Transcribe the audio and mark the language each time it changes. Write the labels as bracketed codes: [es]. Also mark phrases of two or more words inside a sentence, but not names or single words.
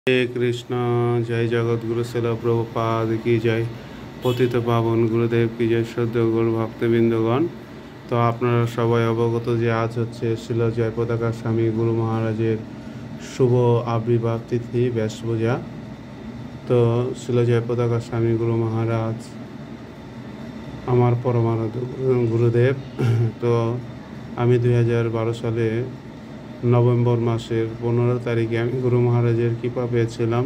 [hi] हरे कृष्णा। जय जगद्गुरु शिल प्रभुपाद की जय। पतित पावन गुरुदेव की जय। श्रद्धेय गुरु भक्तबृंदगण, तो [bn] আপনারা সবাই অবগত যে আজ হচ্ছে শিল জয়পতাকা স্বামী গুরু মহারাজের শুভ আবির্ভাব তিথি ব্যাস পূজা। তো শিল জয়পতাকা স্বামী গুরু মহারাজ আমার পরমারাধ্য গুরুদেব। তো আমি 2012 সালে নভেম্বর মাসের 15 তারিখে আমি গুরু মহারাজের কৃপা পেয়েছিলাম।